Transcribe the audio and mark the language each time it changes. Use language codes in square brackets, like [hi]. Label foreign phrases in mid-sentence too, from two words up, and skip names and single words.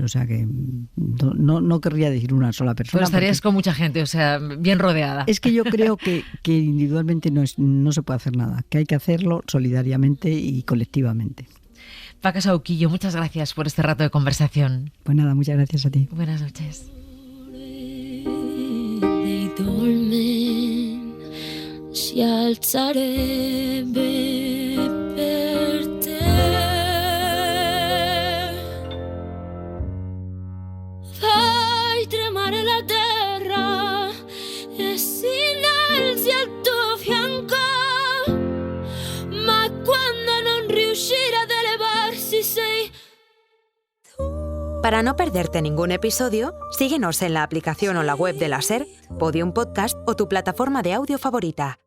[es] O sea que no querría decir una sola persona. Pero estarías con mucha gente, o sea, bien rodeada. Es que yo creo que individualmente no se puede hacer nada, que hay que hacerlo solidariamente y colectivamente. Paca Sauquillo, muchas gracias por este rato de conversación. Pues nada, muchas gracias a ti. Buenas noches. [it] Si alzarebbe fai tremare la terra e si innalzi al tuo fianco, ma quando non riuscirà ad elevarsi sei tu. [es] Para no perderte ningún episodio, síguenos en la aplicación o la web de la SER, Podium Podcast o tu plataforma de audio favorita.